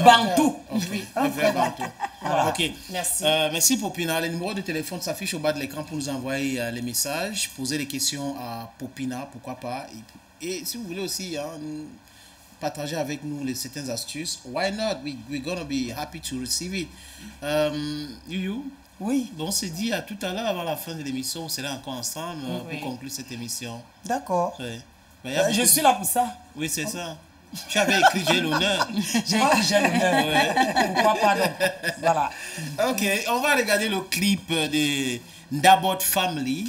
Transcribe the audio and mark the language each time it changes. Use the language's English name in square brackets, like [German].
[French] bantou. Oui, un vrai bantou. Voilà. Ok. Merci. Merci Popina. Le numéro de téléphone s'affiche au bas de l'écran pour nous envoyer les messages, poser des questions à Popina, pourquoi pas. Et si vous voulez aussi partager avec nous certaines astuces, [English] why not? We're gonna be happy to receive it. You? [French] Oui. Donc on s'est dit à tout à l'heure avant la fin de l'émission, on serait encore ensemble Oui. pour conclure cette émission. D'accord. Ouais. Je suis là pour ça. Oui, c'est ça. Tu avais écrit j'ai l'honneur. J'ai écrit j'ai l'honneur. Ouais. Pourquoi pas donc? Voilà. Ok, on va regarder le clip de Ndabot Family.